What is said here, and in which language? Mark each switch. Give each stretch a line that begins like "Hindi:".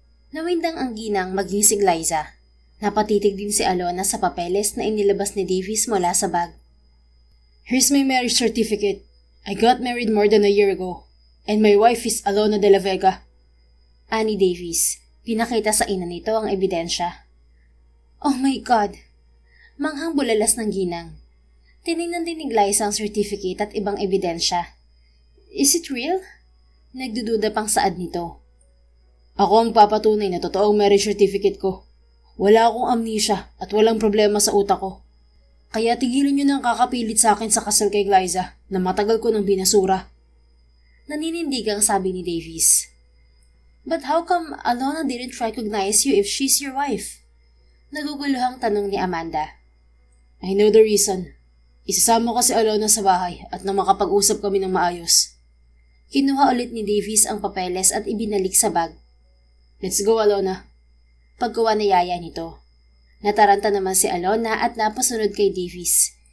Filipino: Nawindang ang ginang maging si Glyza. Napatitig din si Alona sa papeles na inilabas ni Davis mula sa bag.
English: Here's my marriage certificate. I got married more than a year ago. And my wife is Alona de la Vega.
Filipino: Ani Davis, pinakita sa ina nito ang ebidensya.
English: Oh my God!
Filipino: Manghang bulalas ng ginang. Tinignan din ni Glyza ang certificate at ibang ebidensya.
English: Is it real?
Filipino: Nagdududa pang saad nito. Ako ang papatunay na totoong marriage certificate ko. Wala akong amnesia at walang problema sa utak ko. Kaya tigilan niyo nang kakapilit sa akin sa kasal kay Glyza na matagal ko nang binasura. Naninindigang sabi ni Davis.
English: But how come Alona didn't recognize you if she's your wife?
Filipino: Naguguluhang tanong ni Amanda.
English: I know the reason.
Filipino: Isasama ko si Alona sa bahay at nang makapag-usap kami ng maayos. Kinuha ulit ni Davis ang papeles at ibinalik sa bag.
English: Let's go,
Filipino: Alona. Pagkuha na yaya nito. Nataranta naman si Alona at napasunod kay Davis.